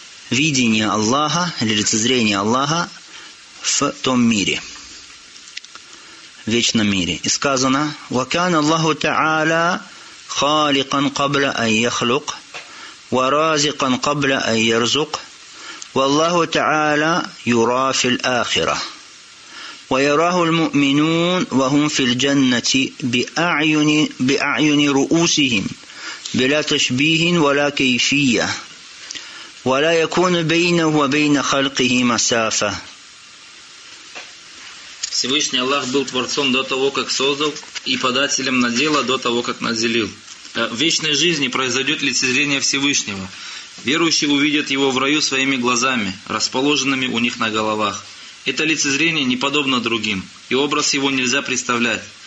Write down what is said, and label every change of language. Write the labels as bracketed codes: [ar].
[ru] Видение Аллаха или лицезрение Аллаха в том мире, в вечном мире. И сказано: [ar] «Вакана Аллаху та'аля халикан кабля айяхлюк, варазикан кабля айярзук, валлаху та'аля юра филь ахира». ويراه المؤمنون وهم في الجنة بأعين رؤوسهم بلا تشبيه ولا كيفية ولا يكون بينه وبين خلقه مسافة. [ru] Всевышний Аллах был творцом до того, как создал, и подателем на дело до того, как наделил. В вечной жизни произойдет лицезрение Всевышнего. Верующие увидят его в раю своими глазами, расположенными у них на головах. Это лицезрение не подобно другим, и образ его нельзя представлять.